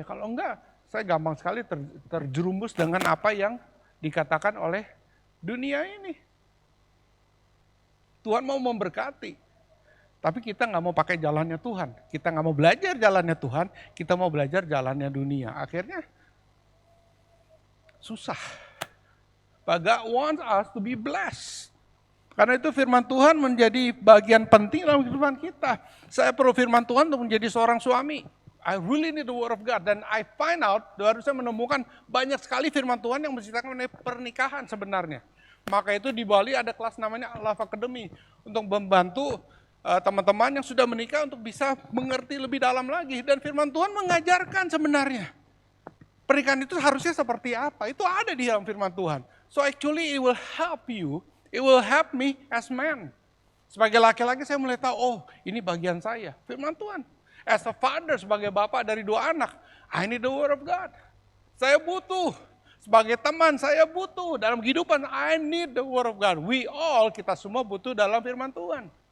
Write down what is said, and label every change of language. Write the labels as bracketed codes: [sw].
[id] Kalau enggak, saya gampang sekali terjerumus dengan apa yang dikatakan oleh dunia ini. Tuhan mau memberkati, tapi kita nggak mau pakai jalannya Tuhan. Kita nggak mau belajar jalannya Tuhan, kita mau belajar jalannya dunia. Akhirnya susah. [en] But God wants us to be blessed. [id] Karena itu firman Tuhan menjadi bagian penting dalam kehidupan kita. Saya perlu firman Tuhan untuk menjadi seorang suami. [en] I really need the word of God. [id] Dan [en] I find out, [id] baru saya menemukan banyak sekali firman Tuhan yang menceritakan mengenai pernikahan sebenarnya. Maka itu di Bali ada kelas namanya Love Academy. Untuk membantu teman-teman yang sudah menikah untuk bisa mengerti lebih dalam lagi. Dan firman Tuhan mengajarkan sebenarnya. Pernikahan itu harusnya seperti apa. Itu ada di dalam firman Tuhan. [en] So actually it will help you. It will help me as man. [id] Sebagai laki-laki saya mulai tahu, oh ini bagian saya. Firman Tuhan. [en] As a father, [id] sebagai bapak dari 2 anak. [en] I need the word of God. [id] Saya butuh. Sebagai teman, saya butuh dalam kehidupan, [en] I need the word of God. We all, [id] kita semua butuh dalam firman Tuhan.